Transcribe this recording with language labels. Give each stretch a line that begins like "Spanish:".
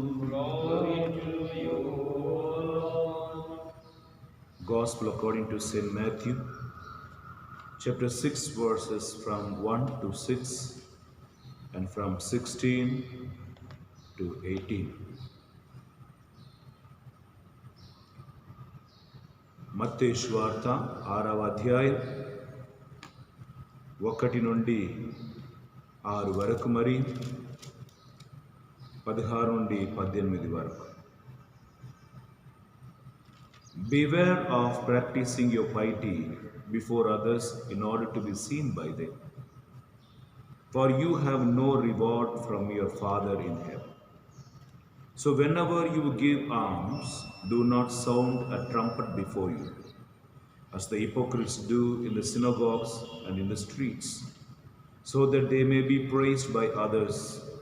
English: Glory to you, Lord. Gospel according to Saint Matthew, chapter 6, verses from 1 to 6 and from 16 to 18.
Telugu: మత్తయి సువార్త 6వ అధ్యాయం 1 నుండి 6 వరకు, మరి 16 నుండి 18 వరకు.
English: Beware of practicing your piety before others in order to be seen by them, for you have no reward from your Father in heaven. So whenever you give alms, do not sound a trumpet before you, as the hypocrites do in the synagogues and in the streets, so that they may be praised by others.